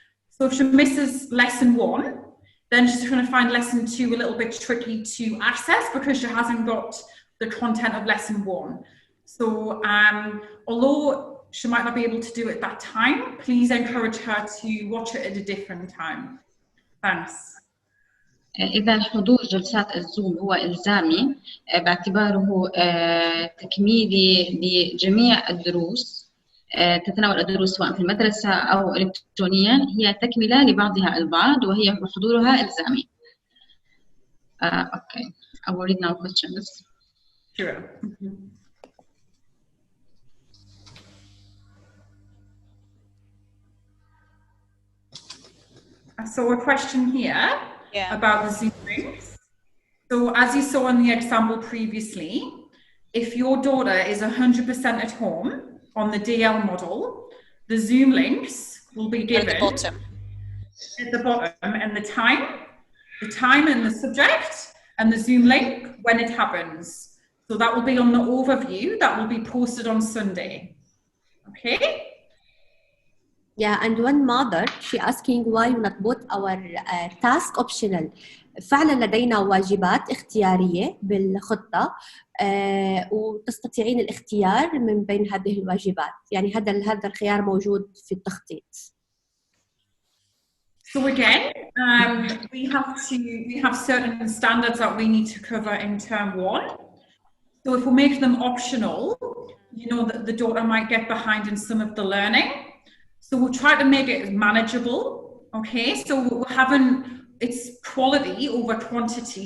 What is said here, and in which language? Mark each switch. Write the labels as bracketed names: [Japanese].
[English] So if she misses lesson 1, then she's going to find lesson 2 a little bit tricky to access because she hasn't got the content of lesson 1. So although she might not be able to do it at that time, please encourage her to watch it at a different time. Thanks. [Arabic] إذا حضور جلسات الزوم هو إلزامي باعتباره تكميلي لجميع الدروس تتناول الدروس سواء في المدرسة أو إلكترونيا، هي تكملة لبعضها البعض وهي حضورها إلزامي. [English] Okay, I will read now questions. Sure. So a question here about the Zoom links. So as you saw in the example previously, if your daughter is 100% at home on the DL model, the Zoom links will be given at the bottom. At the bottom, and the time and the subject, and the Zoom link when it happens. So that will be on the overview that will be posted on Sunday. Okay? Yeah, and one mother, she asking why we not put our task optional. [Arabic] فعلا لدينا واجبات اختيارية بالخطة وتستطيعين الاختيار من بين هذه الواجبات، يعني هذا الخيار موجود في التخطيط. [English] So again, we have certain standards that we need to cover in term 1. So if we make them optional, you know that the daughter might get behind in some of the learning. So we'll try to make it manageable, okay? So we're having, it's quality over quantity.